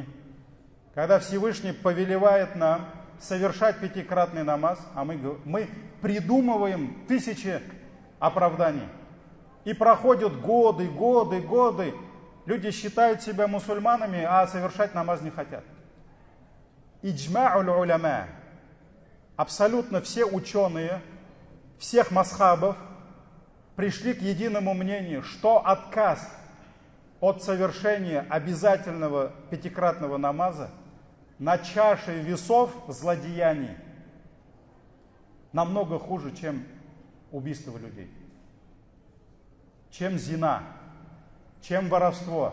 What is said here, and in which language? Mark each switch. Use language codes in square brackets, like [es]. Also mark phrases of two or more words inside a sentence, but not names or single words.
[ru] Когда Всевышний повелевает нам совершать 5-кратный намаз, а мы придумываем тысячи оправданий. И проходят годы. Люди считают себя мусульманами, а совершать намаз не хотят. [ar] إجماع العلماء. [ru] Абсолютно все ученые, всех мазхабов пришли к единому мнению, что отказ от совершения обязательного 5-кратного намаза на чаше весов злодеяний намного хуже, чем убийство людей, чем зина, чем воровство.